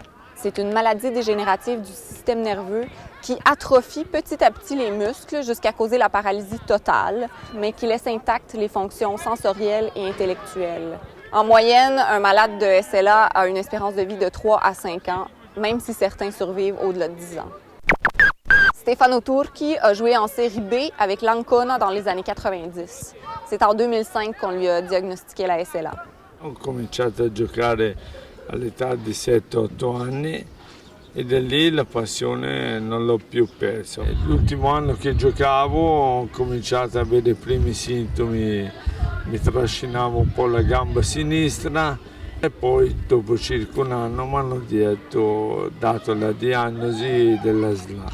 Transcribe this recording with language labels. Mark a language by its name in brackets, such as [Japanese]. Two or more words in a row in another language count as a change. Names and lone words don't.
[French] C'est une maladie dégénérative du système nerveux qui atrophie petit à petit les muscles jusqu'à causer la paralysie totale, mais qui laisse intactes les fonctions sensorielles et intellectuelles. En moyenne, un malade de SLA a une espérance de vie de 3 à 5 ans, même si certains survivent au-delà de 10 ans. Stefano Turchi a joué en série B avec l'Ancona dans les années 90. C'est en 2005 qu'on lui a diagnostiqué la SLA. [Italian] Ho cominciato a giocare all'età di 7-8 anni e da lì la passione non l'ho più persa. L'ultimo anno che giocavo ho cominciato ad avere i primi sintomi, mi trascinavo un po' la gamba sinistra e poi dopo circa un anno mi hanno dato la diagnosi della SLA.